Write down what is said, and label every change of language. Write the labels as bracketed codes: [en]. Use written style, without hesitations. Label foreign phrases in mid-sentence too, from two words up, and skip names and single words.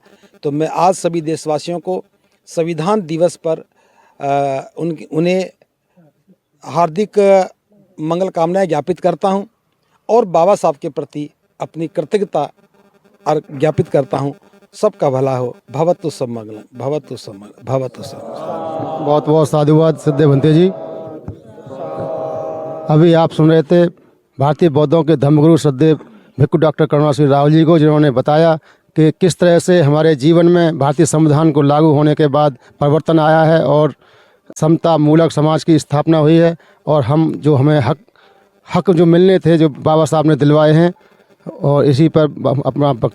[hi] तो मैं आज सभी देशवासियों को संविधान दिवस पर उन्हें हार्दिक मंगल कामनाएं ज्ञापित करता हूं और बाबा साहब के प्रति अपनी कृतज्ञता ज्ञापित करता हूं। सबका भला हो। [pi] भवतु सब मंगलम, भवतु सब मंगलम, भवतु सब मंगलम। [hi] बहुत बहुत साधुवाद सिद्धे भंते जी। अभी आप सुन रहे थे भारतीय बौद्धों के धर्मगुरु श्रद्धेय भिक्खु डॉक्टर करुणा श्री राहुल जी को, जिन्होंने बताया कि किस तरह से हमारे जीवन में भारतीय संविधान को लागू होने के बाद परिवर्तन आया है और समता मूलक समाज की स्थापना हुई है और हम जो हमें हक जो मिलने थे जो बाबा साहब ने दिलवाए हैं, और इसी पर अपना वक्तव्य दिया।